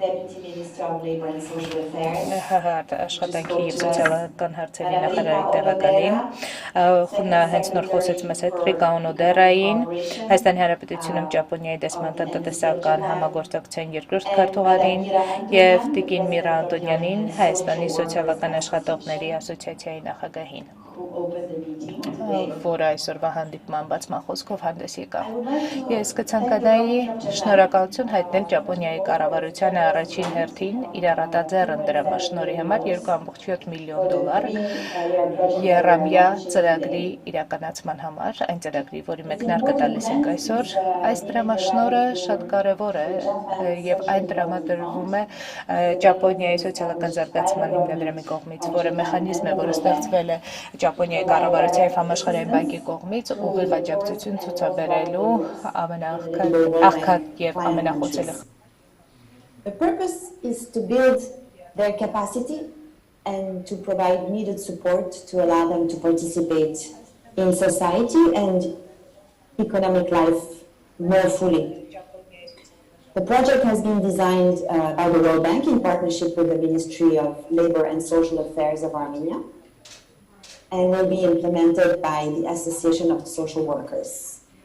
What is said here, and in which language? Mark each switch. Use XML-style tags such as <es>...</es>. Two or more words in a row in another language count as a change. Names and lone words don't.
<hy>աշխատանքի եւ սոցիալական հարցերի նախարարի տեղակալին, նա հենց նոր խոսեց մեզ հետ Ռիկա Օնոդերային, Հայաստանի Հանրապետությունում Ճապոնիայի դեսման տնտեսական համագործակցության երկրորդ քարտուղարին եւ Տիկին Միրա Անտոնյանին, Հայաստանի սոցիալական աշխատողների ասոցիացիայի նախագահին։</hy> <en>who opened the meeting today.</en> <hy>որ այսօրվա հանդիպման բացման խոսքով հանդես եկավ։</hy> <en>I would like to</en> <hy>Ես thank կցանկանայի</hy> <en>you from Japan.</en> <hy>շնորհակալություն հայտնել Ճապոնիայի կառավարությանը առաջին հերթին իր առատաձեռն դրամաշնորհի համար $2.7 միլիոն եռամյա ծրագրի իրականացման համար, այն ծրագրի, որի մեկնարկը տալիս ենք այսօր։ Այս դրամաշնորհը շատ կարևոր է եւ այն տրամադրվում է Ճապոնիայի սոցիալական զարգացման հիմնադրամի կողմից, որը մեխանիզմ է, որը ստեղծվել է Ճապոնիայի կառավարության եւ համաշխարհային բանկի կողմից ուղիղ աջակցություն ցուցաբերելու ամենաաղքատ եւ ամենախոցելի։</hy> <en>The purpose is to build their capacity and to provide needed support to allow them to participate in society and economic life more fully. The project has been designed by the World Bank in partnership with the Ministry of Labor and Social Affairs of Armenia and will be implemented by the Association of Social Workers.</en>